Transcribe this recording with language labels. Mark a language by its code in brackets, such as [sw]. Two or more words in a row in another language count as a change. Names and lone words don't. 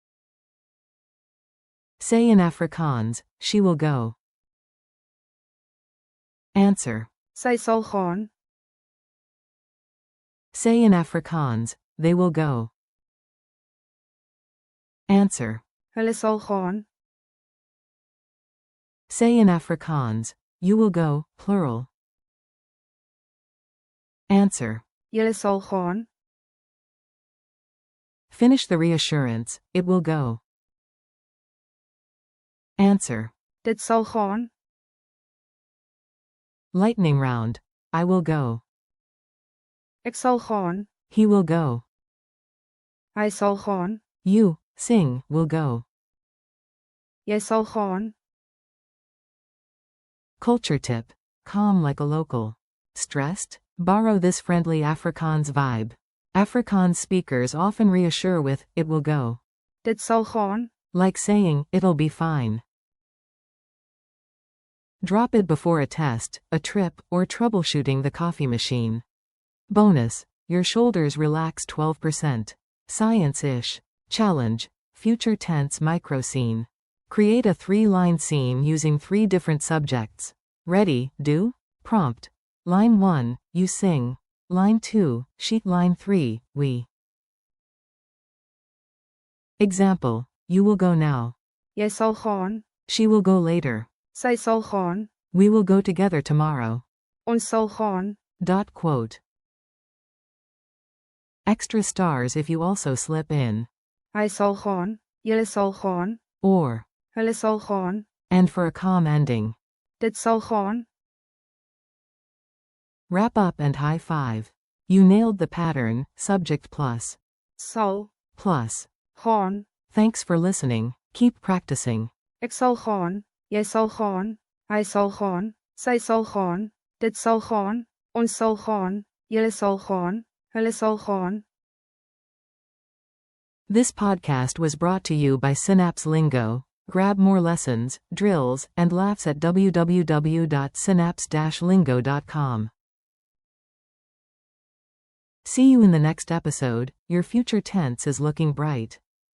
[en] Say in Afrikaans, she will go. Answer. [af] Sy sal gaan. [en] Say in Afrikaans, they will go. Answer. [af] Hulle sal gaan. [en] Say in Afrikaans, you will go, plural. Answer. [af] Julle sal gaan. [en] Finish the reassurance, it will go. Answer. [af] Dit sal gaan. [en] Lightning round. I will go. [af] Ek sal gaan. [en] He will go. [af] Hy sal gaan. [en] You, sing, will go. [af] Jy sal gaan. [en] Culture tip. Calm like a local. Stressed? Borrow this friendly Afrikaans vibe. Afrikaans speakers often reassure with, it will go. [af] Dit sal gaan. [en] Like saying, it'll be fine. Drop it before a test, a trip, or troubleshooting the coffee machine. Bonus. Your shoulders relax 12%. Science-ish. Challenge. Future tense micro scene. Create a 3-line scene using 3 different subjects. Ready, do? Prompt. Line 1, you sing. Line 2, she. Line 3, we. Example. You will go now. [af] Jy sal gaan. [en] She will go later. [af] Sy sal gaan. [en] We will go together tomorrow. [af] Ons sal gaan. [en] Quote. Extra stars if you also slip in. [af] Hy sal gaan. Julle sal gaan. [en] Or. [af] Hulle sal gaan. [en] And for a calm ending. [af] Dit sal gaan. [en] Wrap up and high five. You nailed the pattern, subject plus. Sal. Plus. Gaan. Thanks for listening, keep practicing. [af] Ek sal gaan. Jy sal gaan. Hy sal gaan. Sy sal gaan. Dit sal gaan. Ons sal gaan. Julle sal gaan. Hulle sal gaan. [en] This podcast was brought to you by Synapse Lingo. Grab more lessons, drills, and laughs at www.synapse-lingo.com. See you in the next episode. Your future tense is looking bright.